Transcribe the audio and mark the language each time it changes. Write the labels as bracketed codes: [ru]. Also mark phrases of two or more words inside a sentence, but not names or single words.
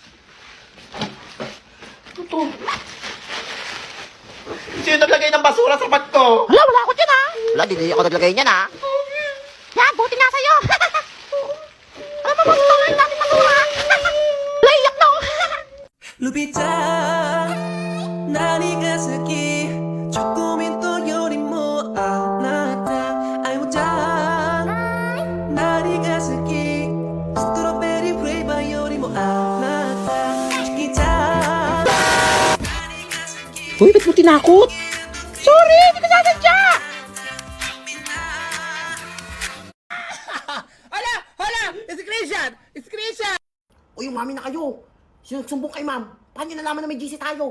[tl] Ano to? Sino naglagay ng basura sa bag ko? Wala, wala ako dyan, ha? Wala, di ako naglagay niyan, ha? Yan, buti nga sa'yo. Alam mo, gusto nga yung daming masura. Naiyak na ako. [ja] ルビちゃん何が好きチョコミントよりもあなたアイモちゃん何が好きストロベリーフレーバーよりもあなたチキちゃん [tl] Uy, ba't mo tinakot? Sorry, hindi ko sasadya. Uy, umami na kayo. Sinusumbong kay ma'am. Paano nyo nalaman na may GC tayo?